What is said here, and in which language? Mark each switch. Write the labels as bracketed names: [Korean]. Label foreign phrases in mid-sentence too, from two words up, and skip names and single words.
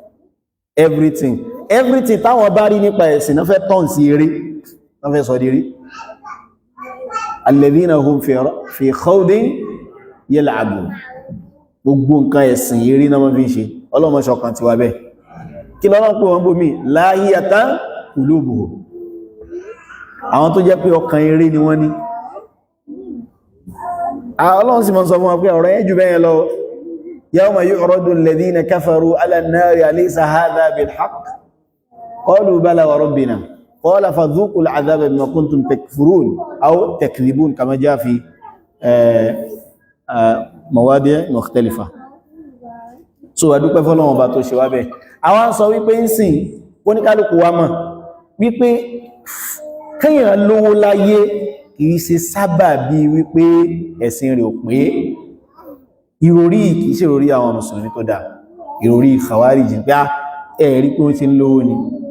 [Yoruba] everything táwọn bá rí nípa ẹ̀sìn náà fẹ́ tọ́n sí eré náà fẹ́ sọ dírí [Arabic] الذين هم في خوض يلعبون [Yoruba] gbogbo nǹkan ẹ̀sìn eré náà fi ń ṣe Ọlọ́run ṣọ̀kan ti wà bẹ́ kí lọ́lọ́run pé wọ́n bó mi [Arabic] لاهية قلوبهم [Yoruba] àwọn tó jẹ́ pé ọkàn eré ni wọ́n ní Ọlọ́run sì mọ́ sọ fún wọn pé ọ̀rọ̀ yẹn jù bẹ́yẹn lọ [Arabic] يوم يعرض الذين كفروا على النار أليس هذا بالحق قالوا بلى وربنا قال فذوقوا العذاب بما كنتم تكفرون أو تكذبون كما جاء في مواضع' [Yoruba] mukhtalifa so adúpẹ́ fọ́lọ́run ọba tó ṣe wá bẹ́ẹ̀ àwọn sọ wípé ń sìn oníkálùkù wa mọ̀ wípé kéèyàn lówó láyé kìí ṣe sábà bí wípé ẹ̀sìn rẹ̀ ò pé ìròrí kìí ṣe ìròrí àwọn mùsùlùmí tó dáa ìròrí Khawarij pé ẹ̀rí pé ó ti ń lówó ni